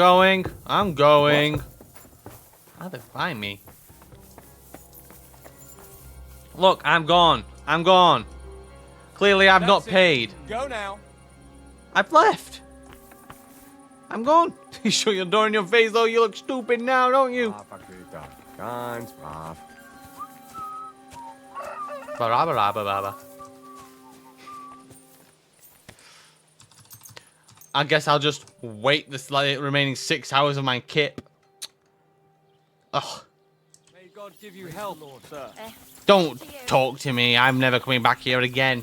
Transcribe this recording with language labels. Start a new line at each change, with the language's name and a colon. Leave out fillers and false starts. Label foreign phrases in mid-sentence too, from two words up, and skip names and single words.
English: going. How'd they find me? Look, I'm gone. Clearly, I've not That's it. paid. Go now. I've left. I'm gone. You shut your door in your face, though. You look stupid now, don't you?
German: Ganz brav. Ba-ra-ba-ra-ba-ba-ba.
English: I guess I'll just wait this remaining 6 hours of my kip. Ugh. May God give you health, Lord, sir. Don't talk to me. I'm never coming back here again.